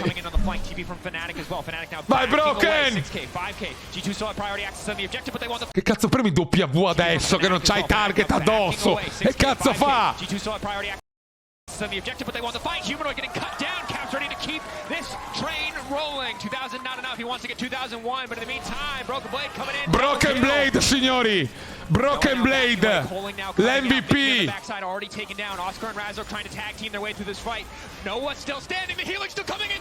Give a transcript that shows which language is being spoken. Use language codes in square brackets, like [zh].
[en] Coming in on the flank, TP from Fnatic as well. Fnatic now [it] Vai, [en] backing Broken! away. 6K, 5K. G2 still have priority access on the objective, but they want the... [it] Che cazzo premi W adesso che non c'hai target addosso? Che cazzo fa? [en] G2 still have priority access on the objective, but they want the fight. Humanoid getting cut down. Caps ready to keep this train rolling. 2,000 not enough. He wants to get 2001, but in the meantime, Broken Blade coming in. [it] Broken Blade, signori! Broken Blade! L'MVP! [en] Backside already taken down. Oscar and Razor trying to tag team their way through this fight. Noah still standing. The Helix still coming in.